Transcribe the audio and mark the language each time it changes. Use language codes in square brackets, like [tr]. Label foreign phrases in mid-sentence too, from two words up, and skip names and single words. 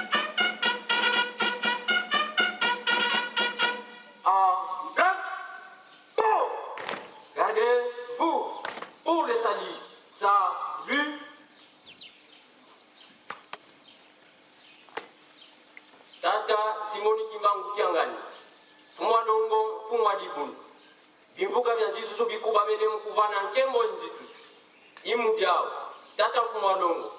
[fr] En place, pour. Gardez-vous pour le salut. Salut. [kg] Tata Simoni Kimbangu Kiangani. Sumwa dongo fumwa dibunu. Bimvuka vya nzitusu bikuba mene mkuvana nkembo nzitusu. Imu diao. Tata fumwa dongo.